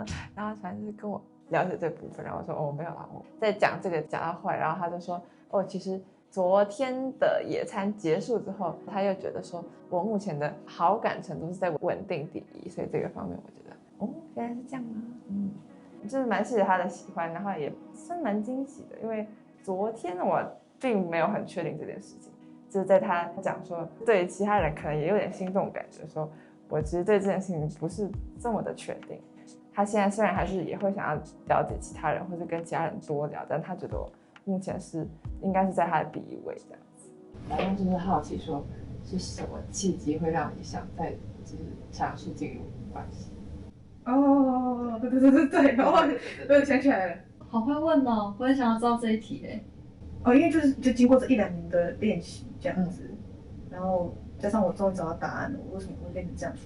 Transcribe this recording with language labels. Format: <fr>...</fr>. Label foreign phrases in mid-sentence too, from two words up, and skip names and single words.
<zh>然後反正就是跟我了解這部分，然後我說：“哦，沒有啦，我在講這個講到後來，然後他就說：哦，其實昨天的野餐結束之後，他又覺得說我目前的好感程度是在穩定第一，所以這個方面我覺得哦，原來是這樣嗎？就是蠻謝謝他的喜歡，然後也是蠻驚喜的，因為昨天我並沒有很確定這件事情，就是在他講說對其他人可能也有點心動感覺的時候，我其實對這件事情不是這麼的確定。他現在雖然還是也會想要了解其他人，或是跟其他人多聊，但他覺得我目前應該是在他的第一位這樣子。然後就是好奇說，是什麼契機會讓你想再就是嘗試進入關係？哦，對，然後我想起來了，好會問哦，我也想要知道這一題哎。哦，因为就經過這1-2年的練習這樣子，然後加上我終於找到答案了，我為什麼會變成這樣子？</zh>